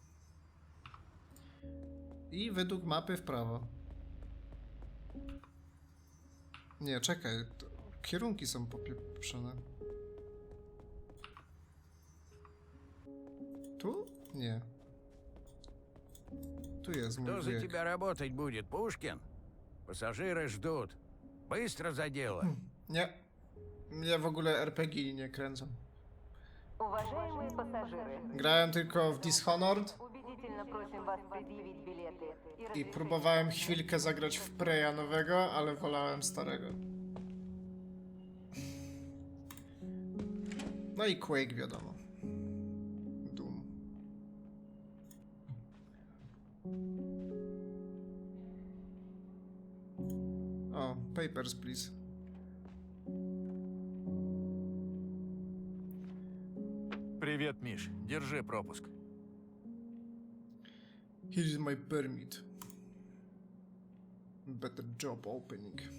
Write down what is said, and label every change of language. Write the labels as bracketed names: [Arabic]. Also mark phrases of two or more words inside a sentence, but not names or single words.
[Polish] I według mapy w prawo. Nie, czekaj. Kierunki są popieprzone. Tu? Nie. Tu jest mój [Russian] Кто за [Polish] bieg. [Russian] тебя работать будет, Пушкин? Пассажиры ждут. Быстро за дело. [Polish] Nie. Mnie w ogóle RPG nie kręcą. [Russian] Уважаемые пассажиры, [Polish] Grałem tylko w Dishonored [Russian] убедительно просим вас предъявить билеты [Polish] i próbowałem chwilkę zagrać w Preya nowego, ale wolałem starego. No i Quake wiadomo. Doom. [English] papers, please. [Russian] Привет, Миш. Держи пропуск. [English] Here is my permit. Better job opening.